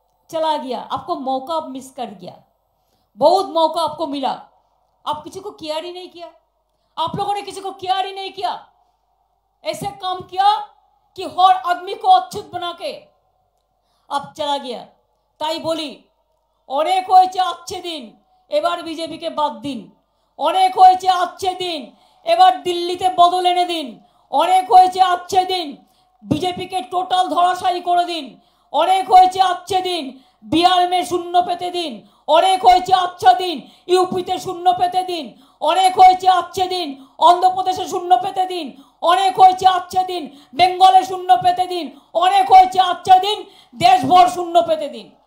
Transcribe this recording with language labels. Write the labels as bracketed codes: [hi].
[hi] चला गया, आपको मौका मिस कर गया। बहुत मौका आपको मिला, आप किसी को केयर ही नहीं किया। आप लोगों ने किसी को केयर ही नहीं किया। ऐसे काम किया कि हर आदमी को अछूत बना के अब चला गया। [bn] ताई बोली অনেক হয়েছে अच्छे दिन, এবার বিজেপি के बाद दिन। অনেক হয়েছে अच्छे दिन, এবার দিল্লিতে বদল এনে দিন। অনেক হয়েছে [hi] अच्छे दिन, बीजेपी के टोटल धराशायी [bn] করে দিন। অনেক হয়েছে अच्छे दिन, बिहार में शून्य पेते दिन। অনেক হয়েছে अच्छा दिन, यूपीতে शून्य पेते दिन। অনেক হয়েছে अच्छे दिन, आंध्र प्रदेशে शून्य पेते दिन। অনেক হয়েছে अच्छे दिन, बेंगले शून्य पेते दिन। অনেক হয়েছে अच्छा दिन, देश भर शून्य पेते दिन।